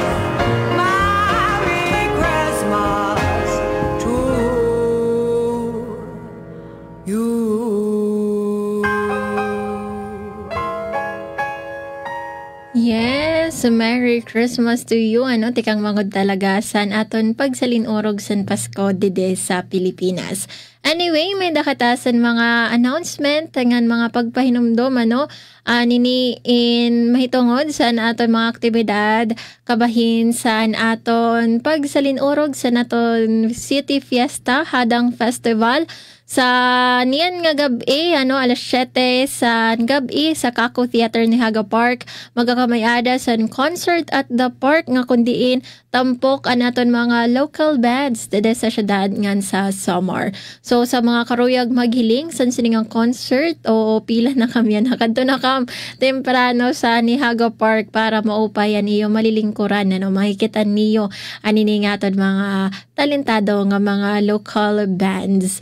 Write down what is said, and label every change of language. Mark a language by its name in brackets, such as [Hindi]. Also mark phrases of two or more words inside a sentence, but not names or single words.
[English] Merry Christmas to you. Yes, Merry Christmas to you. [Waray] Ano, tikang mangod talaga san aton pagsalinurog san Pasko dide sa Pilipinas. Anyway, may dakatasan mga announcement tangan mga pagpahinumdom ano nini in mahitungod san aton mga aktibidad kabahin san aton pagsalinurog san aton City Fiesta Hadang Festival sa niyan nga gabi alas 7 sa gabi sa Kako Theater ni Haga Park magkakamayada sa [English] concert at the park [Waray] nga kundiin tampok anaton mga [English] local bands [Waray] dede sa syudad ngan sa Samar. So sa mga karuyag maghiling san siningang concert o pila na kami nakadto na kam temprano sa ni Haga Park para maupayan niyo malilingkuran makikita niyo anini nga aton mga talentado nga mga [English] local bands.